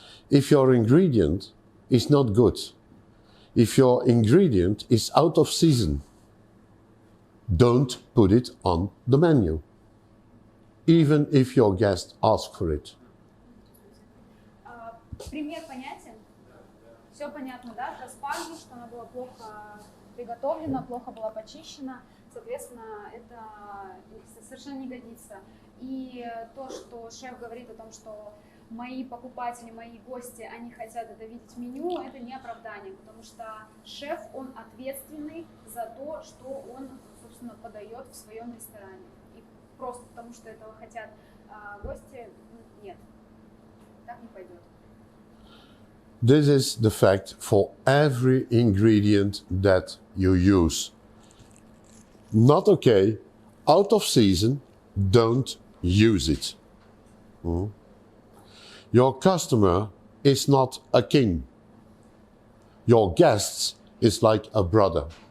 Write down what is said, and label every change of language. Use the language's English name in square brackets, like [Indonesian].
[English] If your ingredient is not good, if your ingredient is out of season, don't put it on the menu, even if your guest asks for it. [Russian] Пример понятен? Все понятно, да? Про спаржу, что она была плохо приготовлена, плохо была почищена, соответственно, это совершенно не годится. И то, что шеф говорит о том, что мои покупатели, мои гости, они хотят это видеть в меню, это не оправдание, потому что шеф, он ответственный за то, что он, собственно, подает в своем ресторане. И просто потому, что этого хотят гости, нет, так не пойдет. [English] This is the fact for every ingredient that you use. Not okay, out of season, don't use it. Your customer is not a king. Your guests is like a brother.